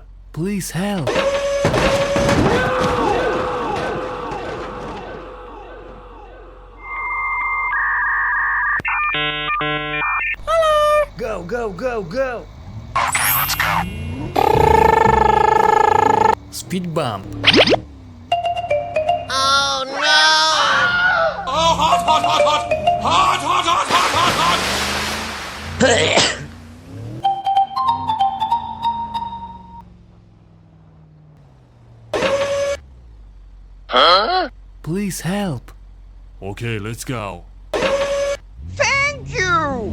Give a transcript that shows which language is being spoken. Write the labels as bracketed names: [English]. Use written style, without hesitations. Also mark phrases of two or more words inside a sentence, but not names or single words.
[English] Please help. Go, go, go, go! Speed bump. Oh no! Oh, hot, hot, hot, hot! Hot, hot, hot, hot, hot, hot! Huh? Please help. Okay, let's go. Thank you!